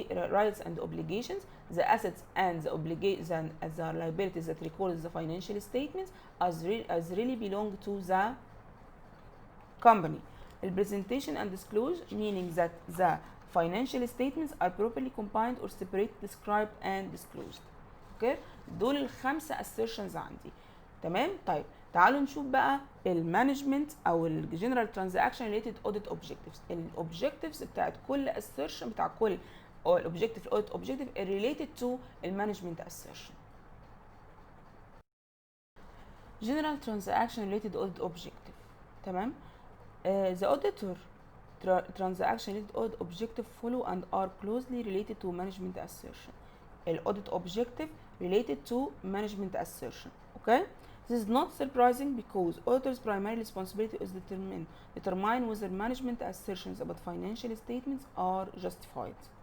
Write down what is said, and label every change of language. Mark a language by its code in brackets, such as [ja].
[en] Rights and obligations, the assets and the liabilities that record the financial statements as really belong to the company. Presentation and disclosure meaning that the financial statements are properly combined or separated, described and disclosed. Okay. [ar] دول الخمسة assertions عندي. تمام. طيب تعالوا نشوف بقى المانجمنت او [en] الجنرال transaction related audit objectives. [ar] الاوبجكتيفز بتاعت كل assertion بتاع كل الاوبجكتيف [en] الاوديت objective related to المانجمنت [ar] assertion. [en] General transaction related audit objective. [ar] تمام. [en] The auditor transaction related audit objective follow and are closely related to management assertion. Audit objective related to management assertion. Okay. This is not surprising because auditor's primary responsibility is determine whether management assertions about financial statements are justified.